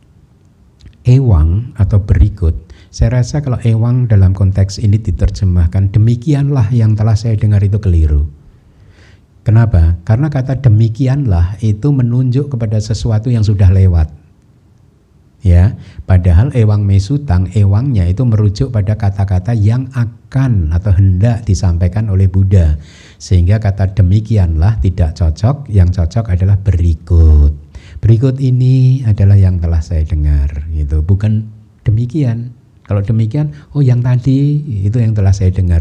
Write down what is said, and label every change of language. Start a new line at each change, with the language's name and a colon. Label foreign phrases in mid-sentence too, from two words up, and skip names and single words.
Indonesian: Ewang atau berikut, saya rasa kalau ewang dalam konteks ini diterjemahkan demikianlah yang telah saya dengar itu keliru. Kenapa? Karena kata demikianlah itu menunjuk kepada sesuatu yang sudah lewat. Ya, padahal
Pali: ewang me sutang,
Indonesian: ewangnya itu merujuk pada kata-kata yang akan atau hendak disampaikan oleh Buddha. Sehingga kata demikianlah tidak cocok, yang cocok adalah berikut. Berikut ini adalah yang telah saya dengar, gitu. Bukan demikian. Kalau demikian, oh yang tadi itu yang telah saya dengar.